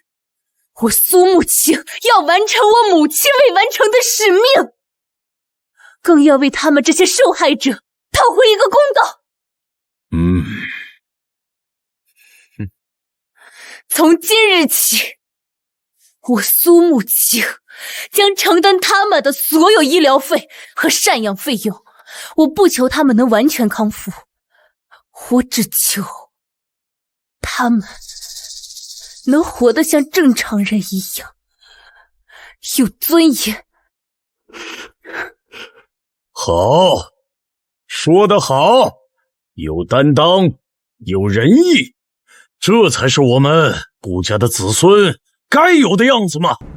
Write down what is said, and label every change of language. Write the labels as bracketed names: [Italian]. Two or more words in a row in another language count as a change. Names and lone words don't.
[Chinese] 我蘇慕青要完成我母親未完成的使命，更要為他們這些受害者討回一個公道。從今日起，我蘇慕青將承擔他們的所有醫療費和贍養費用。我不求他們能完全康復，我只求他們能活得像正常人一樣，有尊嚴。好，说得好，有担当，有仁义，这才是我们顾家的子孙该有的样子嘛。